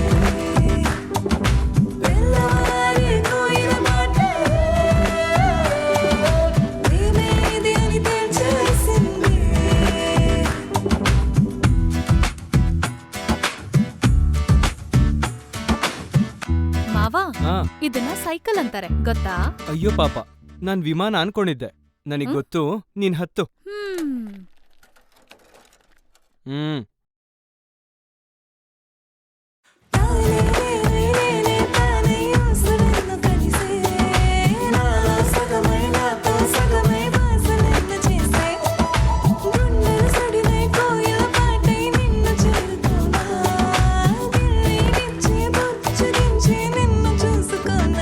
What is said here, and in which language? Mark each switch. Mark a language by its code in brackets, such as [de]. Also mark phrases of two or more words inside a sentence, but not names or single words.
[te] తెల్లవారి కోయిల పాటే ప్రేమే ఇది అని తేల్చేసింది. [kn] ಮಾವ, ಆ, ಇದನ್ನ ಸೈಕಲ್ ಅಂತಾರೆ ಗೊತ್ತಾ? ಅಯ್ಯೋ ಪಾಪ, ನಾನ್ ವಿಮಾನ ಅನ್ಕೊಂಡಿದ್ದೆ. ನನಗ್ ಗೊತ್ತು, ನೀನ್ ಹತ್ತು. ಹ್ಮ್. [te] తానే తానే ఊసులెన్నో కలిసే, నాలో సగమై నాతో సగమై బాసులెన్నో చేసే, గుండెల సడినై కోయిల పాటై నిన్ను చేరుకోనా, గిల్లి గిచ్చి బుచ్చగించి నిన్ను చూసుకోనా.